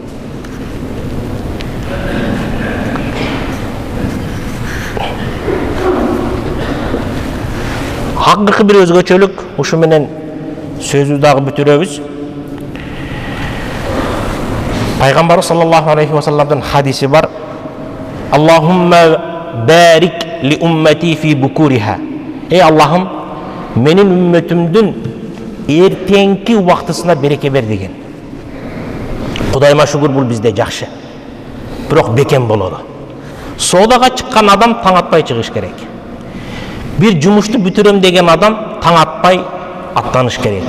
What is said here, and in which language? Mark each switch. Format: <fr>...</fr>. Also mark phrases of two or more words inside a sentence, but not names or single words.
<ky>Акыркы бир өзгөчөлүк, ушу менен сөзү дагы бүтүрөбүз.</ky> <ar>Пайгамбар صلى الله عليه وسلم</ar> <ky>хадиси бар:</ky> <ar>"اللهم بارك لأمتي في بكورها."</ar> <ky>Аллахым, менин үммөтүмдүн эртеңки убактысына береке бер деген. Кудайыма шүгүр, бул бизде жакшы. Бирок бекем болоду. Соодага чыккан адам таң атпай чыгыш керек. Бир жумушту бүтүрөм деген адам таң атпай аттаныш керек.</ky>